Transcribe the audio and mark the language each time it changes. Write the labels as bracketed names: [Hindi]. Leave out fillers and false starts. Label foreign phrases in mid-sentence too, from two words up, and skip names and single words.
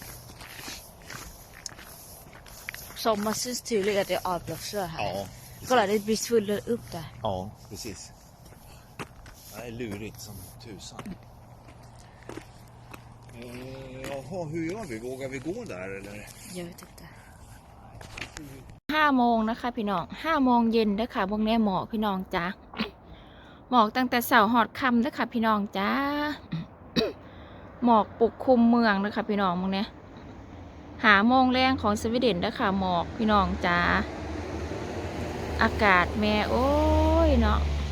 [Swedish] Som man syns tydligt att det är avloppsrör här. Ja. Kolla, det blir svullet upp där. Ja, precis. Det är lurigt som tusan. Jaha, hur gör vi? Vågar vi gå där eller? Jag vet inte. [Thai] 5 โมงนะคะพี่น้อง5 โมงเย็นเด้อค่ะพวกนี้หมอกพี่น้องจ้าหมอกตั้งแต่เช้าหอดค่ำเด้อค่ะพี่น้องจ้า หมอกปกคลุมเมืองเด้อค่ะพี่น้องพวกนี้5 โมงแรงของสวีเดนเด้อค่ะหมอกพี่น้องจ้าอากาศแม่โอ้ยเนาะ